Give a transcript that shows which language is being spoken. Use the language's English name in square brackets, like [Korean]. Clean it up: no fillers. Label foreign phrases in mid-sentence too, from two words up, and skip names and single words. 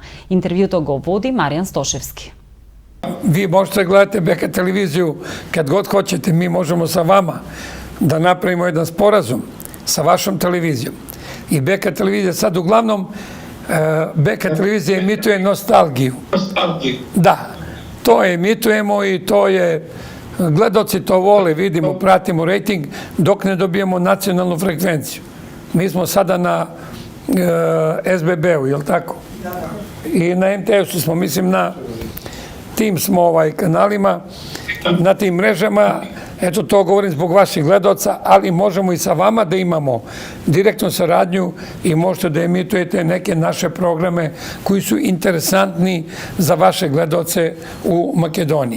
[Macedonian] Интервјуто го води Маријан Стошевски. [Serbian] Вие можете да гледате БК телевизију кад год хочете, ми можемо [Macedonian] со вама да направиме еден споразум [Serbian] со вашом телевизијом. И БК телевизија сад углавном БК телевизија емитуе носталгiju. Да, то емитуемо и то е, гледоци то воле, видимо, пратимо рейтинг, док не добиемо националну фреквенцiju. Mi smo sada na SBB-u, je li tako? I na MTS-u smo, mislim, na tim smo kanalima, na tim mrežama. Eto, to govorim zbog vaših gledaoca, ali možemo i sa vama da imamo direktnu saradnju i možete da emitujete neke naše programe koji su interesantni za vaše gledaoce u Makedoniji.